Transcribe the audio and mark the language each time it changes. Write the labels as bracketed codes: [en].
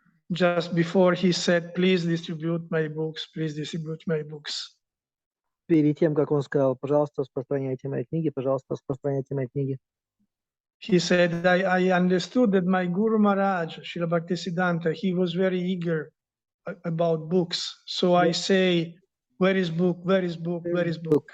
[en] Just before he said, please distribute my books, please distribute my books. [ru] Перед тем, как он сказал, пожалуйста, распространяйте мои книги, пожалуйста, распространяйте мои книги. [en] He said, I understood that my Guru Maharaj, Srila Bhaktisiddhanta, he was very eager about books. So I say, where is book, where is book, where is book?